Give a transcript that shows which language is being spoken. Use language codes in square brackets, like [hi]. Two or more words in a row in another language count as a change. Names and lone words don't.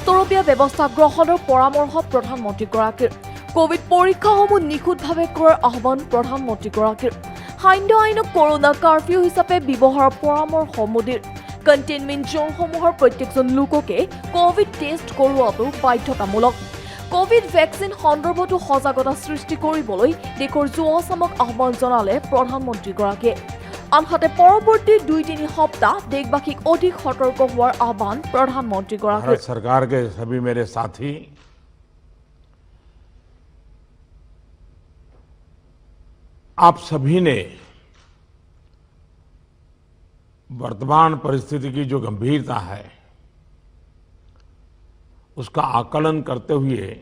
[as] তৰপীয়া ব্যৱস্থা গ্ৰহণৰ পৰামৰ্শ প্ৰধানমন্ত্ৰীগৰাকীৰ কোভিড পৰীক্ষাসমূহ নিখুঁতভাৱে কৰাৰ আহ্বান প্ৰধানমন্ত্ৰীগৰাকীৰ সান্ধ্য আইনক কৰোনা কাৰফিউ হিচাপে ব্যৱহাৰৰ পৰামৰ্শ মোদীৰ কণ্টেইনমেণ্ট জোনসমূহৰ প্ৰত্যেকজন লোককে [en] Covid test [as] কৰোৱাটো বাধ্যতামূলক কোভিড ভেকচিন সন্দৰ্ভতো সজাগতা সৃষ্টি কৰিবলৈ দেশৰ যুৱচামক আহ্বান জনালে প্ৰধানমন্ত্ৰীগৰাকীয়ে আনহাতে পৰৱৰ্তী 2-3 সপ্তাহ দেশবাসীক অধিক সতৰ্ক হোৱাৰ আহ্বান প্ৰধানমন্ত্ৰীগৰাকীৰ [hi] भारत सरकार के सभी मेरे साथी आप सभी ने वर्तमान परिस्थिति की जो गंभीरता है उसका आकलन करते हुए